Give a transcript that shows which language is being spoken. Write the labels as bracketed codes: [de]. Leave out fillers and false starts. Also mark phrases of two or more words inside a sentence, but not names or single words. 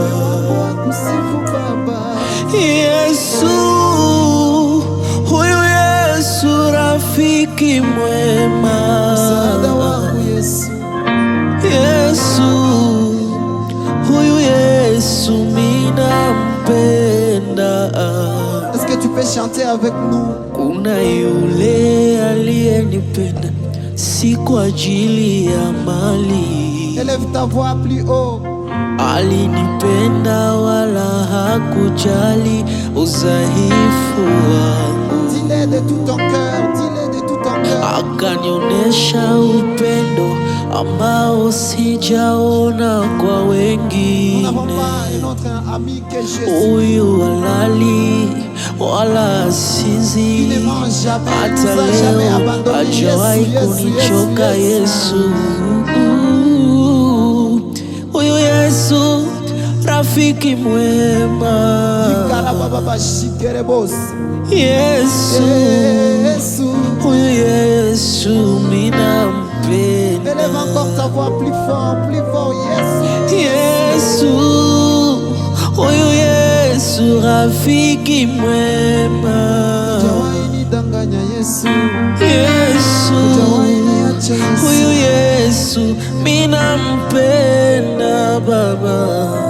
[sw] Yesu, huyu Yesu rafiki mwema. Yesu, huyu Yesu minampenda. [fr] Est-ce que tu peux chanter avec nous? [sw] Kuna yule aliyenipenda si kwa ajili ya mali. [fr] Élève ta voix plus haut. [sw] Alinipenda wala hakujali udhaifu wangu. [fr] Dis-le de tout ton cœur, dis-le de tout ton cœur. [sw] Akanionyesha upendo ambao sijaona kwa wengine. Huyu halali wala sinzi, hata leo hajawahi kunichoka. Yesu, huyu Yesu rafiki mwema. Yesu, huyu Yesu minampenda. [fr] Élève encore ta voix plus fort, plus fort. [sw] Yesu, huyu Yesu rafiki mwema. Yesu, huyu Yesu minampenda Baba.